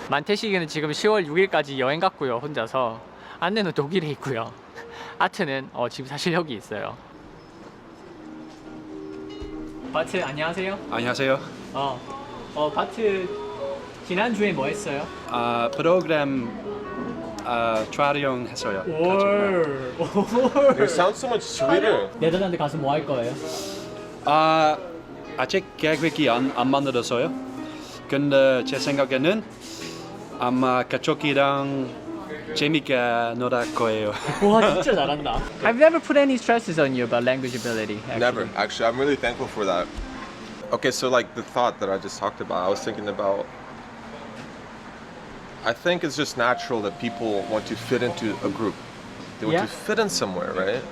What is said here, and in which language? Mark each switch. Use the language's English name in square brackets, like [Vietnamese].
[Korean] 만태식이는 지금 10월 6일까지 여행 갔고요. 혼자서. 안내는 독일에 있고요. 아트는 지금 사실 여기 있어요. 바트 안녕하세요. 안녕하세요. 바트 지난주에 뭐 했어요? 프로그램 촬영했어요. [English] You sound so much sweeter. [Korean] 네덜란드 가서 뭐 할 거예요? 아직 계획이 안 만들었어요. 근데 제 생각에는 아마 가족이랑 재밌게 놀 거예요. 와 진짜 잘한다. [English] I've never put any stresses on you about language ability. Actually. Never. Actually, I'm really thankful for that. Okay, so like the thought that I just talked about, I was thinking about. I think it's just natural that people want to fit into a group. They want to fit in somewhere, right?